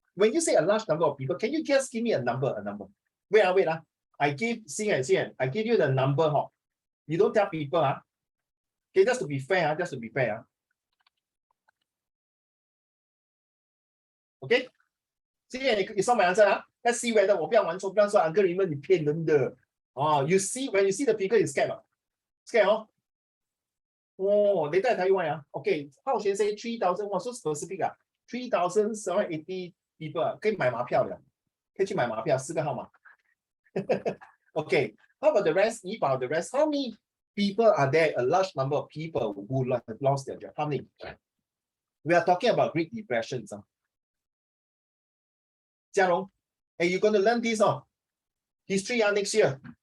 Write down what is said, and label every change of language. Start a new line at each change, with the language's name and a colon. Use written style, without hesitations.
English: When you say a large number of people, can you just give me a number? Wait, I give I give you the number. You don't tell people. Okay, just to be fair, Okay, it's not my answer. Let's see whether
Chinese: 我不要玩错，不要说 Uncle Raymond 你骗人的。
English: You see, when you see the figure, you scared. Scared, Oh, later I tell you why. Okay, Hao Xuan say 3,000. So specific 3,780 people
Chinese: 可以买马票的，可以去买马票，4个号码。
English: Okay, how about the rest? About the rest, how many people are there? A large number of people who have lost their job. How many? We are talking about Great Depressions. Jiarong, hey, you're going to learn this history next year.